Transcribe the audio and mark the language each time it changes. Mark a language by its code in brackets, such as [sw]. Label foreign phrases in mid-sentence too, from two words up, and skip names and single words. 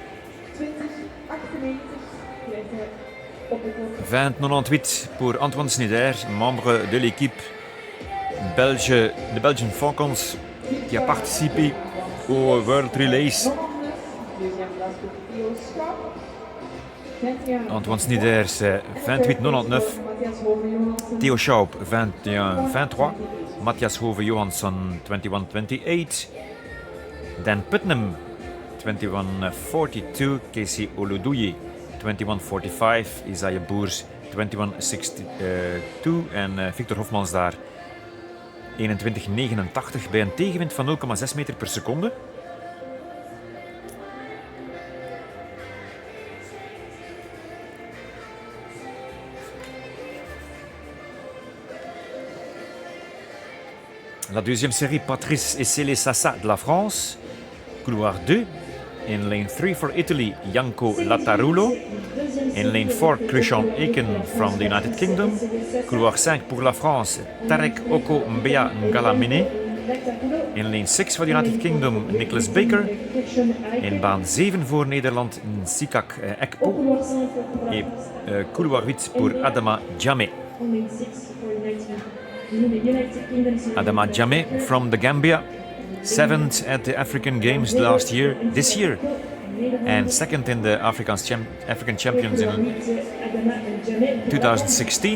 [fr] 20,98 pour Antoine Snijders, membre de l'équipe belge, de Belgian Falcons, qui a participé au World Relays. Deuxième place pour Theo Straub. Antoine Snyders 28,99. Theo Schaub 21,23. Matthias Hove Johansson 21,28. Dan Putnam 21,42. Casey Oloduye 21,45. Isaiah Boers 21,62. [nl] En Victor Hofmans daar 21,89 bij een tegenwind van 0,6 meter per seconde. [fr] La deuxième série, Patrice Essele Sassa de la France, couloir 2. [en] In lane 3 for Italy, Janko Lattarulo. In lane 4, Christian Eken from the United Kingdom. [fr] Couloir 5 pour la France, Tarek Oko Mbea Ngalamine. [en] In lane 6 for the United Kingdom, Nicholas Baker. [nl] In baan 7 voor Nederland, Nsikak Ekpo. [fr] Et couloir 8 pour Adama Jammeh. [en] Adama Jammeh from the Gambia, 7th at the African Games this year, and 2nd in the African Champions in 2016.